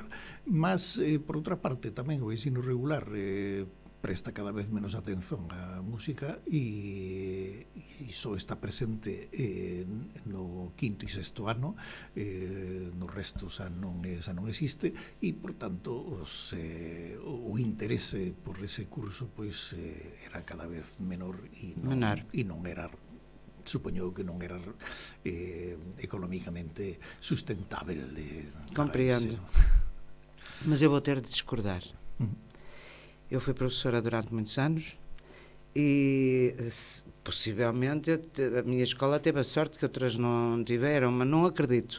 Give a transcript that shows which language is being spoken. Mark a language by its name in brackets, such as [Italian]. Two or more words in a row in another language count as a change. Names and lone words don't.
[Galician] Mas, por outra parte, tamén o ensino regular presta cada vez menos atención á música e só está presente no quinto e sexto ano, no resto xa non existe e, por tanto, o interese por ese curso pois era cada vez menor e non era, supoño que non era económicamente sustentável. [Portuguese] Compreendo. Mas eu vou ter de discordar. Eu fui professora durante muitos anos e possivelmente a minha escola teve a sorte que outras não tiveram, mas não acredito.